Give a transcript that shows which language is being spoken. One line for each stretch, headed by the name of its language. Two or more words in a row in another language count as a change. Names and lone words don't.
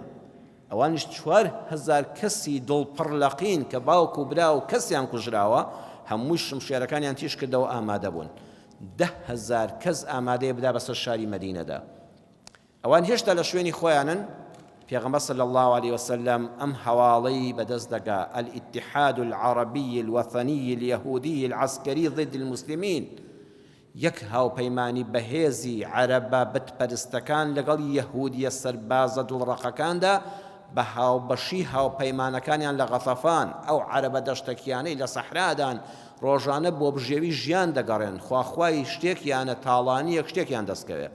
Central Kurdish: ئەوانش 4,000 کەسی دڵپڕ لەقین کە باوک و برا و کەسیان کوژراوە هەمووی شمشێرەکانیان تیش کردەوە ئامادە بوون. 10,000 کەس ئامادەیە بدا بەسەر شاری مەدینەدا. ئەوان هێشتا لە شوێنی خۆیانن. پێغەمبەر
Arabic: صلی الله عليه وسلم
Central Kurdish: ئەم هەواڵەی بەدەست دەگا
Arabic: الاتحاد العربي الوطني اليهودي العسكري ضد المسلمين،
Central Kurdish: یەک هاوپەیمانی بەهێزی عەرەبە بتپەرستەکان لەگەڵ یەهودیە سەربازە دڵڕەقەکاندا بە هاوبەشی هاوپەیمانەکانیان لە غەتەفان، ئەو عەرەبە دەشتەکیانەی لە سەحرادان ڕۆژانە بۆ بژێوی ژیان دەگەڕێن، خواخوای شتێکیانە تاڵانیەک شتێکیان دەستکەوێ.